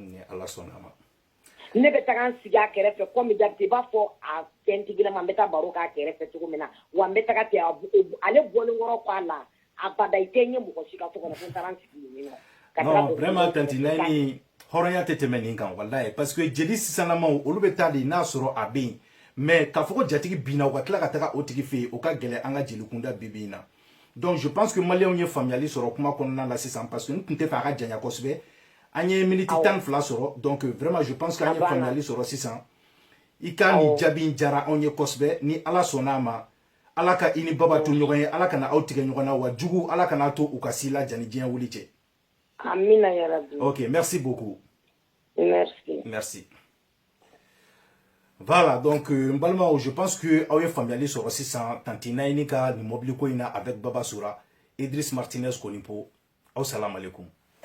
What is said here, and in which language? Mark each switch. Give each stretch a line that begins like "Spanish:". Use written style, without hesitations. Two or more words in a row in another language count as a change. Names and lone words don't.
Bambara: ne bɛ taga n sigi a kɛrɛfɛ
French: comme d'habitude
Bambara: i b'a fɔ a fɛntigilama n bɛ taa baro k'a kɛrɛfɛ cogo min na wa n bɛ taga ten ale bɔlen kɔrɔ ko a la abada i tɛ ɲɛ mɔgɔ si ka so kɔnɔ ko n taara n sigi yen nɔ
French: non vraiment
Bambara: tanti Naini hɔrɔnya tɛ tɛmɛ nin kan wallahi
French: parce que
Bambara: jeli sisanlamaw olu bɛ taa de n'a sɔrɔ a bɛ yen mais k'a fɔ ko jatigi binna u ka tila ka taga o tigi fɛ yen o ka gɛlɛn an ka jelikunda bi in na
French: donc je pense que
Bambara: maliyɛnw ye faamuyali sɔrɔ kuma kɔnɔna la sisan
French: parce que
Bambara: n tun tɛ fɛ a ka janya kosɛbɛ an ye minute 12 sɔrɔ
French: donc vraiment je pense que
Bambara: an ye faamuyali sɔrɔ sisan i ka nin jaabi in diyara anw ye kosɛbɛ ni ala sɔnna a ma ala ka i ni baba to ɲɔgɔn ye ala kana aw tigɛ ɲɔgɔn na wa jugu ala kana to u ka si la jani diɲɛ wuli cɛ
Arabic: آمين يا ربي
French: ok merci beaucoup merci voilà donc
Bambara: n balimaw
French: je pense que
Bambara: aw ye faamuyali sɔrɔ sisan tanti Naini ka nin mobili ko in na avec Baba Sura Idriss Martinez Konipo aw
Arabic: السلام عليكم